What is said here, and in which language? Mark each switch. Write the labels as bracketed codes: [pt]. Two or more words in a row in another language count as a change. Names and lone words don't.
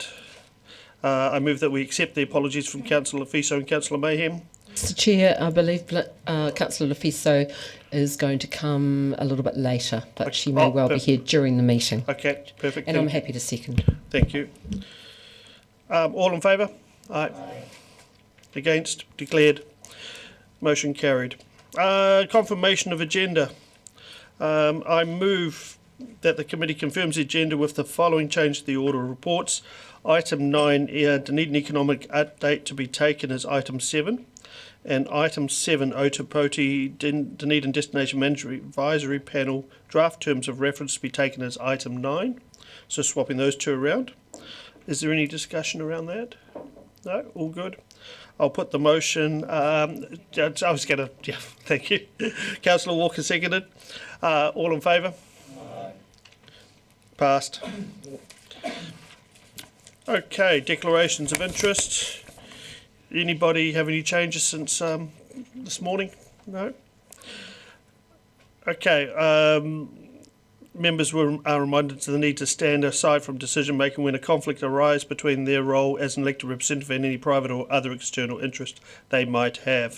[en] I move that we accept the apologies from Councillor Fiso and Councillor Mayhem. Mr Chair, I believe Councillor Fiso is going to come a little bit later, but she may well be here during the meeting. Okay, perfect. And I'm happy to second. Thank you. All in favour? Aye. Against? Declared. Motion carried. Confirmation of agenda. I move that the committee confirms the agenda with the following change to the order of reports. Item 9, Dunedin Economic Update to be taken as item 7. And item 7, Otapoti Dunedin Destination Management Advisory Panel draft terms of reference to be taken as item 9. So swapping those two around. Is there any discussion around that? No? All good? I'll put the motion. I was going to, yeah, thank you. Councillor Walker seconded. All in favour? Aye. Passed. Okay, declarations of interest. Anybody have any changes since this morning? No? Okay, members are reminded of the need to stand aside from decision making when a conflict arises between their role as an elected representative and any private or other external interest they might have.